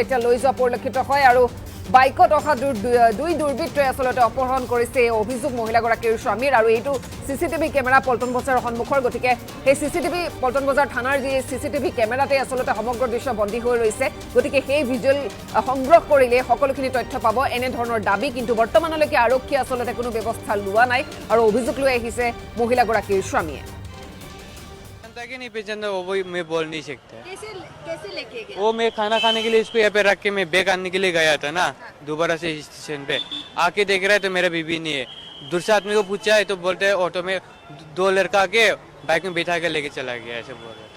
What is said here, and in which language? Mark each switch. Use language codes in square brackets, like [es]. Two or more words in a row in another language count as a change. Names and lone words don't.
[as] এতিয়া লৈ যোৱা পৰিলক্ষিত হয় আৰু বাইকত অহা দুই দুৰ্বৃত্তই আসলতে অপহৰণ কৰিছে এই অভিযোগ মহিলাগৰাকীৰ স্বামীৰ আৰু এইটো সিসিটিভি কেমেৰা পল্টন বজাৰৰ সন্মুখৰ গতিকে সেই সিসিটিভি পল্টন বজাৰ থানাৰ যি সিসিটিভি কেমেৰাতে আসলতে সমগ্ৰ দৃশ্য বন্দী হৈ ৰৈছে গতিকে সেই ভিজুৱেল সংগ্ৰহ কৰিলে সকলোখিনি তথ্য পাব এনে ধৰণৰ দাবী কিন্তু বৰ্তমানলৈকে আৰক্ষী আসলতে কোনো ব্যৱস্থা লোৱা নাই আৰু অভিযোগ লৈ আহিছে মহিলাগৰাকীৰ স্বামীয়ে [hi] कि नहीं पहचानता वो मैं बोल नहीं सकता। कैसे लेके गया? वो मैं खाना खाने के लिए इसको यहाँ पे रख के मैं बैग आने के लिए गया था ना दोबारा से स्टेशन पे आके देख रहा है तो मेरा बीबी नहीं है। दूसरे आदमी को पूछा है तो बोलते हैं ऑटो में दो लड़का आके बाइक में बैठा के लेके चला गया ऐसे बोल रहा था।